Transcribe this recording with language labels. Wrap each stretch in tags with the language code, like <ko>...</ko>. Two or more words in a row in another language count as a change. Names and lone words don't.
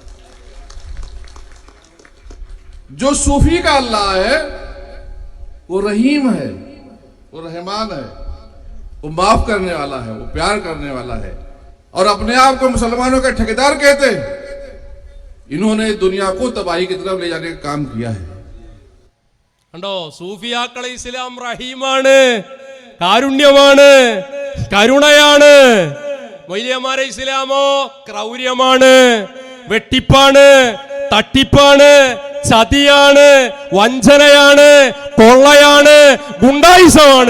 <hi>जो सूफी का अल्लाह है वो रहीम है, वो रहमान है, वो माफ करने वाला है, वो प्यार करने वाला है, और अपने आप को मुसलमानों का ठेकेदार कहते हैं। इन्होंने दुनिया को तबाही की तरफ ले जाने का काम किया है।</hi> <ml>കണ്ടോ, സൂഫിയാക്കളെ ഇസ്ലാം റഹീമാണ്, കാരുണ്യമാണ്, കരുണയാണ്. മൊയ്ലിയന്മാരെ ഇസ്ലാമോ ക്രൗര്യമാണ്, വെട്ടിപ്പാണ്, തട്ടിപ്പാണ്, ചതിയാണ്, വഞ്ചനയാണ്, കൊള്ളയാണ്, ഗുണ്ടായിസമാണ്.</ml>